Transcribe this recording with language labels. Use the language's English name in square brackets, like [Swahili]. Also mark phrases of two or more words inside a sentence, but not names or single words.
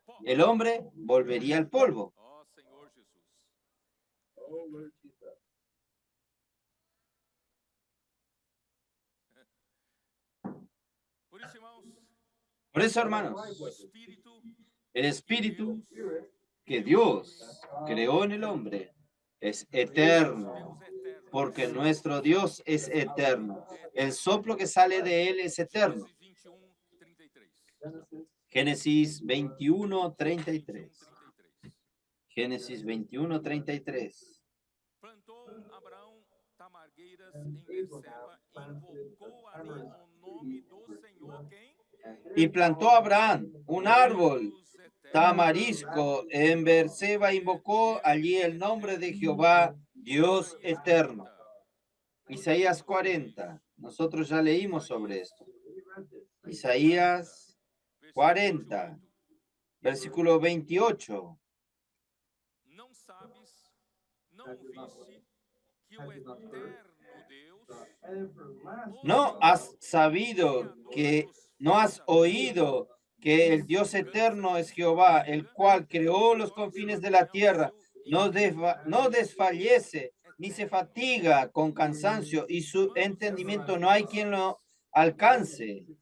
[Spanish] El hombre volvería al polvo. Por eso, hermanos, el espíritu que Dios creó en el hombre es eterno, porque nuestro Dios es eterno. El soplo que sale de él es eterno. Génesis 21:33. Génesis 21:33. [Portuguese] Plantou Abraão tamargueiras em Berseba, invocou ali o nome do Senhor, quem? [Spanish] Y plantó Abraham un árbol tamarisco en Berseba, invocó allí el nombre de Jehová, Dios eterno. Isaías 40. Nosotros ya leímos sobre esto. Isaías 40, versículo 28. [Portuguese] Não sabes, não ouviste que o eterno Deus, [Spanish] No has sabido que, no has oído que el Dios eterno es Jehová, el cual creó los confines de la tierra, no desfallece ni se fatiga con cansancio, y su entendimiento no hay quien lo alcance.